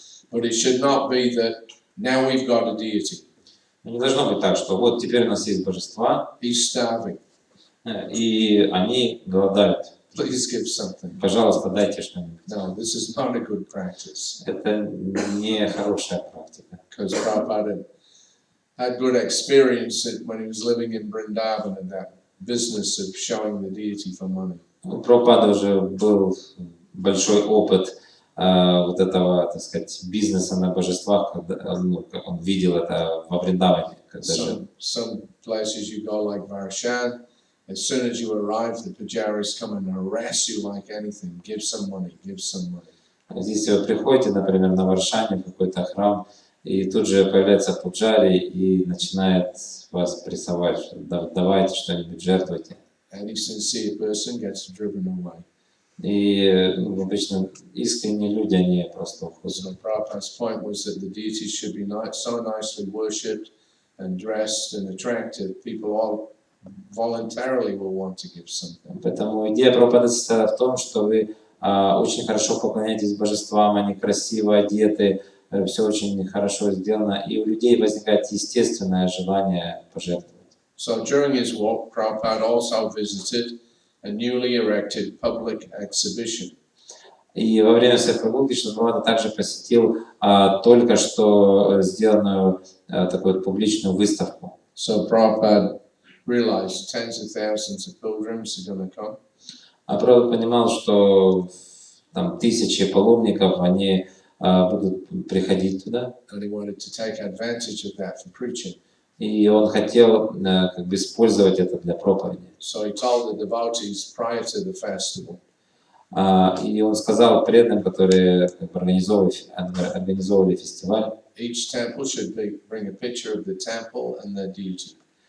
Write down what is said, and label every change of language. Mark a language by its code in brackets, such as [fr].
[en] But it should not be that now we've got a deity. [ru] Не должно быть так, что вот теперь у нас есть божества, [en] He's starving. [ru] и они голодают. [en] Please give something. [ru] Пожалуйста, дайте что-нибудь. [en] No, this is not a good practice. [ru] Это не хорошая практика. [en] Because Prabhupada had good experience when he was living in Vrindavan and that business of showing the deity for money. [ru] У Прабхупады уже был большой опыт вот этого, так сказать, бизнеса на божествах, когда он видел это во Вриндаване. [en] Some places you go like Varshan, as soon as you arrive, the pujaris come and harass you like anything. Give some money, give some money. [ru] Здесь вы приходите, например, на Варшане, в какой-то храм, и тут же появляется пуджари и начинает вас прессовать, что давайте что-нибудь, жертвуйте. [en] Any sincere person gets driven away. [ru] И обычно искренние люди, они просто уходят. [en] So Prabhupada's point was that the deities should be so nicely worshipped and dressed and attractive. People all voluntarily will want to give something. [ru] Поэтому идея Прабхупады состоит в том, что вы очень хорошо поклоняетесь божествам, они красиво одеты, все очень хорошо сделано, и у людей возникает естественное желание пожертвовать. [en] So during his walk, Prabhupada also visited a newly erected public exhibition. [ru] И во время своей прогулки Прабхупада также посетил только что сделанную такую публичную выставку. [en] So Prabhupada realized tens of thousands of pilgrims are going to come. [ru] Прабхупада понимал, что там тысячи паломников, они будут приходить туда. [en] And he wanted to take advantage of that for preaching. [ru] И он хотел как бы использовать это для проповеди. [en] So he told the devotees prior to the festival. [ru] И он сказал преданным, которые как бы организовывали фестиваль, [en] Each temple should bring a picture of the temple and their deity.